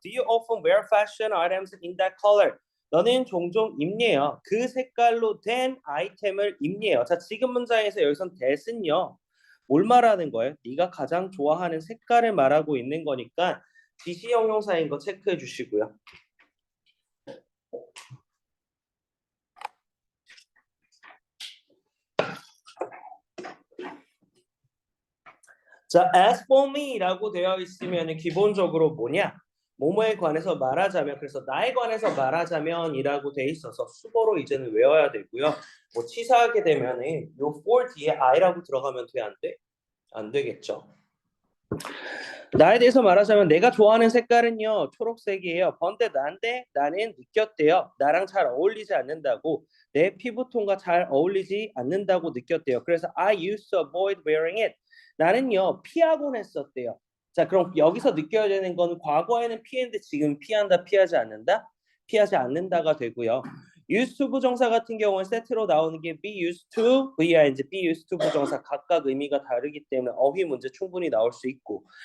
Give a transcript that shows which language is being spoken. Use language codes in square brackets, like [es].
[en] Do you often wear fashion items in that color? [ko] 너는 종종 입네요. 그 색깔로 된 아이템을 입네요. 자, 지금 문장에서 여기선 that은요. 뭘 말하는 거예요? 네가 가장 좋아하는 색깔을 말하고 있는 거니까 지시 형용사인 거 체크해 주시고요. 자, [en] as for me [ko] 라고 되어 있으면 기본적으로 뭐냐? 뭐뭐에 관해서 말하자면 그래서 나에 관해서 말하자면이라고 돼 있어서 수거로 이제는 외워야 되고요. 뭐 치사하게 되면은 요 for 뒤에 I라고 들어가면 돼, 안 돼? 안 되겠죠. 나에 대해서 말하자면 내가 좋아하는 색깔은요 초록색이에요. 근데 나는 느꼈대요. 나랑 잘 어울리지 않는다고. 내 피부톤과 잘 어울리지 않는다고 느꼈대요. [en] 그래서 I used to avoid wearing it. [ko] 나는요 피하곤 했었대요. 자, 그럼 여기서 느껴야 되는 건 과거에는 피했는데 지금 피한다, 피하지 않는다? 피하지 않는다가 되고요. used to 부정사 같은 경우는 세트로 나오는 게 be used to, via 이제 be used to 부정사 각각 의미가 다르기 때문에 어휘 문제 충분히 나올 수 있고.